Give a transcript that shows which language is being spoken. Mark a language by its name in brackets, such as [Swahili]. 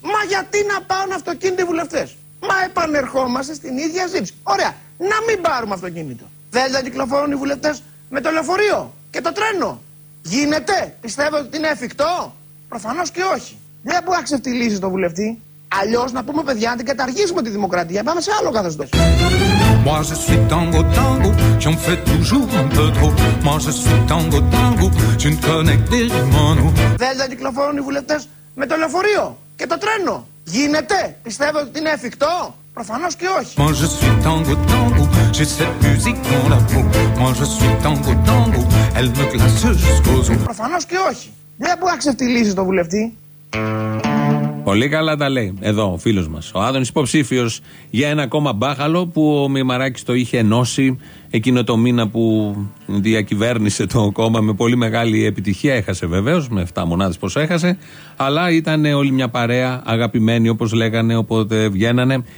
[Greek] Μα γιατί να πάρουν αυτοκίνητα οι βουλευτές? Μα επανερχόμαστε στην ίδια ζήτηση. Ωραία, να μην πάρουμε αυτοκίνητο. Θέλει να κυκλοφορούν οι βουλευτές με το λεωφορείο και το τρένο. Γίνεται, πιστεύετε ότι είναι εφικτό? Προφανώς και όχι. Δεν μπορεί να ξεφτυλίσει το βουλευτή. Αλλιώς να πούμε, παιδιά, να την καταργήσουμε τη δημοκρατία. Πάμε σε άλλο καθεστώς. [French] Moi je suis tango tango, j'en fais toujours un peu trop. Moi je suis tango tango, tu ne connais que des manous. [Greek] Θέλετε να κυκλοφορούν οι βουλευτές με το λεωφορείο και το τρένο. Γίνεται, πιστεύετε ότι είναι εφικτό? Προφανώς και όχι. [French] Moi je suis tango tango, j'ai cette musique dans la peau. Moi je suis tango tango, elle me glace jusqu'aux os. [Greek] Προφανώς και όχι. Δεν μπορεί να ξεφτυλίσει το βουλευτή. Πολύ καλά τα λέει εδώ ο φίλος μας. Ο Άδωνης υποψήφιος για ένα κόμμα μπάχαλο που ο Μημαράκης το είχε ενώσει εκείνο το μήνα που διακυβέρνησε το κόμμα με πολύ μεγάλη επιτυχία. Έχασε βεβαίως, με 7 μονάδες πόσο έχασε. Αλλά ήταν όλη μια παρέα, αγαπημένοι όπως λέγανε, οπότε βγαίνανε.